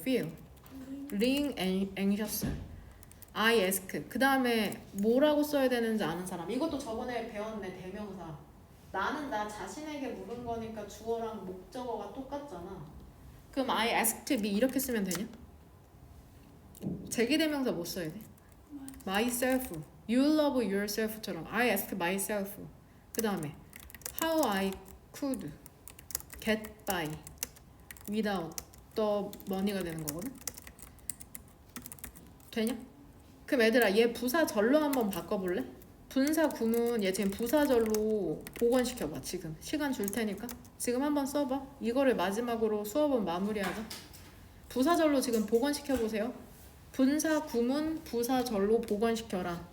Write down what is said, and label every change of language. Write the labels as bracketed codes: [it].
[en] feeling anxious I ask. [ko] 그 다음에 뭐라고 써야 되는지 아는 사람. 이것도 저번에 배웠네. 대명사. 나는 나 자신에게 물은 거니까 주어랑 목적어가 똑같잖아. 그럼 [en] I asked me [ko] 이렇게 쓰면 되냐? 제기대명사 뭐 써야 돼? myself. [en] You love yourself처럼 I asked myself. [ko] 그 다음에 [en] how I could get by without the money가 [ko] 되는 거거든. 되냐? 그럼 얘들아 얘 부사절로 한번 바꿔볼래? 분사 구문 얘 지금 부사절로 복원시켜봐. 지금 시간 줄 테니까 지금 한번 써봐. 이거를 마지막으로 수업은 마무리하자. 부사절로 지금 복원시켜보세요. 분사 구문 부사절로 복원시켜라.